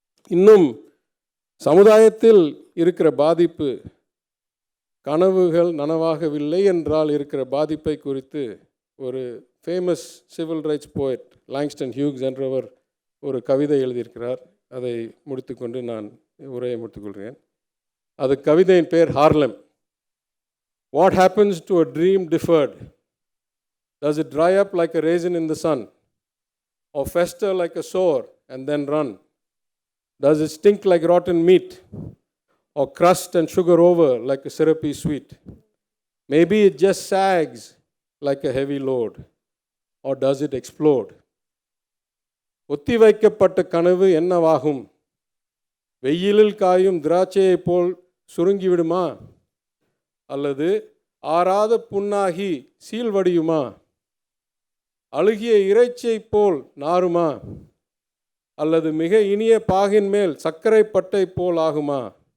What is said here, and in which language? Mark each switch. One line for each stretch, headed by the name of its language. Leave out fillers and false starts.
Tamil: இன்னும் சமுதாயத்தில் இருக்கிற பாதிப்பு, கனவுகள் நனவாகவில்லை என்றால் இருக்கிற பாதிப்பை குறித்து ஒரு famous civil rights poet Langston Hughes என்றவர் ஒரு கவிதை எழுதியிருக்கிறார். அதை முடித்துக்கொண்டு நான் உரையை முடித்துக்கொள்கிறேன். அது கவிதையின் பேர் ஹார்லம்.
English: What happens to a dream deferred? Does it dry up like a raisin in the sun, or fester like a sore and then run? Does it stink like rotten meat, or crust and sugar over like a syrupy sweet? Maybe it just sags like a heavy load, or does it explode?
Tamil: ஒத்தி வைக்கப்பட்ட கனவு என்னவாகும்? வெயிலில் காயும் திராட்சையைப் போல் சுருங்கிவிடுமா? அல்லது ஆறாத புண்ணாகி சீழ்வடியுமா? அழுகிய இறைச்சியைப் போல் நாறுமா? அல்லது மிக இனிய பாகின் மேல் சர்க்கரை பட்டை போல் ஆகுமா?